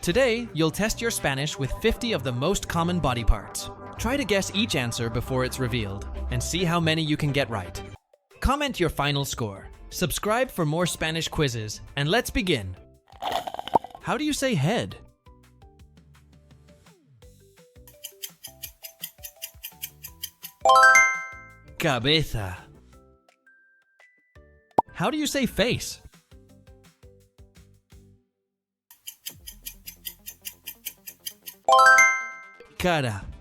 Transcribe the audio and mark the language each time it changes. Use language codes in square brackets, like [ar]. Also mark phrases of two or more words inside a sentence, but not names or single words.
[en] Today, you'll test your Spanish with 50 of the most common body parts. Try to guess each answer before it's revealed, and see how many you can get right. Comment your final score. Subscribe for more Spanish quizzes, and let's begin. How do you say head? Cabeza. How do you say face? Cara.